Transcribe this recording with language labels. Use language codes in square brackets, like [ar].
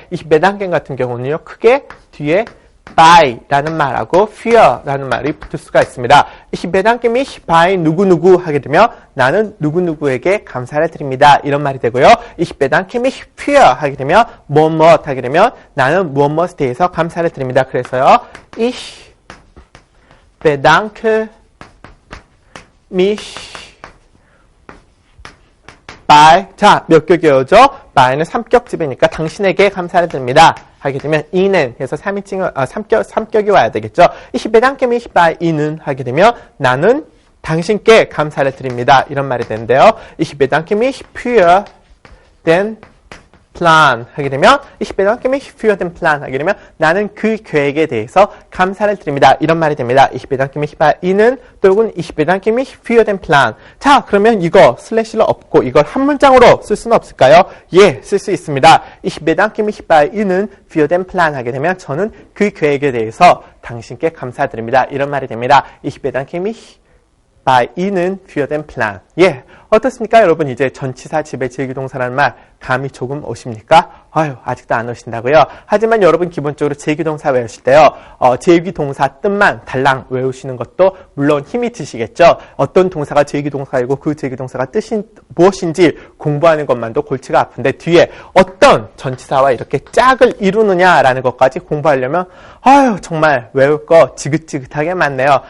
[ko] 이 bedanken 같은 경우는요. 크게 뒤에 by라는 말하고 für라는 말이 붙을 수가 있습니다. [de] Ich bedanke mich bei [ko] 누구누구 하게 되면 나는 누구누구에게 감사를 드립니다. 이런 말이 되고요. [de] Ich bedanke mich für [ko] 하게 되면 무엇 하게 되면 나는 무엇에 대해서 감사를 드립니다. 그래서요. [de] Ich bedanke mich by [ko] 자, 몇 격이어죠? by는 3격집이니까 당신에게 감사를 드립니다. 하게 되면 Ihnen 해서 3격이 와야 되겠죠. [de] Ich bedanke mich bei Ihnen [ko] 하게 되면 나는 당신께 감사를 드립니다. 이런 말이 되는데요. [de] Ich bedanke mich für den Plan 하게 되면 Ich bedanke mich für den Plan [ko] 하게 되면 나는 그 계획에 대해서 감사를 드립니다. 이런 말이 됩니다. [de] Ich bedanke mich bei Ihnen 또는 Ich bedanke mich für den Plan. [ko] 자, 그러면 이거 슬래시를 없고 이걸 한 문장으로 쓸 수는 없을까요? 예, 쓸 수 있습니다. [de] Ich bedanke mich bei Ihnen für den Plan [ko] 하게 되면 저는 그 계획에 대해서 당신께 감사드립니다. 이런 말이 됩니다. [de] Ich bedanke mich bei Ihnen für den Plan. [ko] 예, 어떻습니까? 여러분 이제 전치사 지배 제기동사라는 말 감이 조금 오십니까? 아유, 아직도 안 오신다고요? 하지만 여러분 기본적으로 제기동사 외우실 때요. 제기동사 뜻만 달랑 외우시는 것도 물론 힘이 드시겠죠. 어떤 동사가 제기동사이고 그 제기동사가 뜻이 무엇인지 공부하는 것만도 골치가 아픈데 뒤에 어떤 전치사와 이렇게 짝을 이루느냐라는 것까지 공부하려면 아유, 정말 외울 거 지긋지긋하게 많네요.